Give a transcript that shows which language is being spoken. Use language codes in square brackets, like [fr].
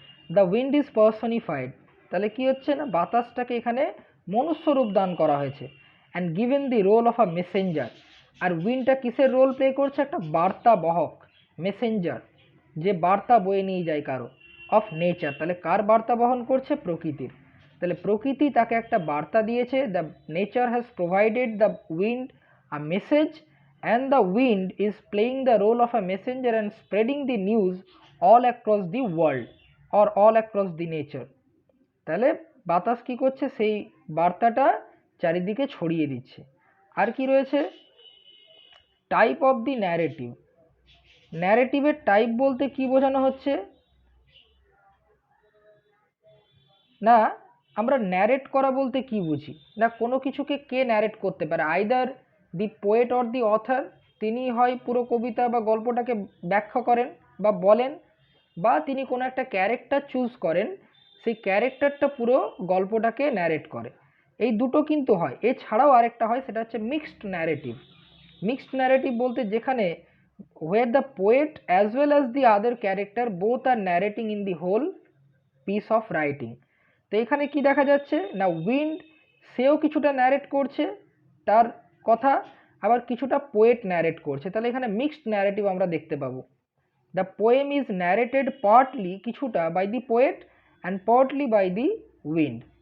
[en] the wind is personified, [bn] তাহলে কি হচ্ছে না, বাতাসটাকে এখানে মনুষ্য রূপ দান করা হয়েছে। [en] And given the role of a messenger. [bn] আর উইন্ডটা কিসের রোল প্লে করছে? একটা বার্তা বহক, মেসেঞ্জার, যে বার্তা বয়ে নিয়ে যায় কারো, [en] Of nature. [bn] তাহলে কার বার্তা বহন করছে? প্রকৃতির। তাহলে প্রকৃতি তাকে একটা বার্তা দিয়েছে। [en] The nature has provided the wind a message, and the wind is playing the role of a messenger and spreading the news all across the world or all across the nature. [bn] তাহলে বাতাস কি করছে? সেই বার্তাটা চারিদিকে ছড়িয়ে দিচ্ছে। আর কি রয়েছে? [en] Type of the narrative. [bn] ন্যারেটিভের type বলতে কি বোঝানো হচ্ছে? না, আমরা ন্যারেট করা বলতে কি বুঝি? না, কোনো কিছুকে কে ন্যারেট করতে পারে? [en] either the poet or the author, [bn] তিনি হয় পুরো কবিতা বা গল্পটাকে ব্যাখ্যা করেন বা বলেন, বা তিনি কোনো একটা ক্যারেক্টার চুজ করেন, সেই ক্যারেক্টারটা পুরো গল্পটাকে ন্যারেট করে। এই দুটো কিন্তু হয়। এছাড়াও আরেকটা হয়, সেটা হচ্ছে মিক্সড ন্যারেটিভ। মিক্সড ন্যারেটিভ বলতে যেখানে [en] where the poet as well as the other character both are narrating in the whole piece of writing. [bn] তো এখানে কি দেখা যাচ্ছে না, উইন্ড সেও কিছুটা ন্যারেট করছে তার কথা, আবার কিছুটা পোয়েট ন্যারেট করছে। তাহলে এখানে মিক্সড ন্যারেটিভ আমরা দেখতে পাবো। [en] The poem is narrated partly, কিছুটা, by the poet and partly by the wind.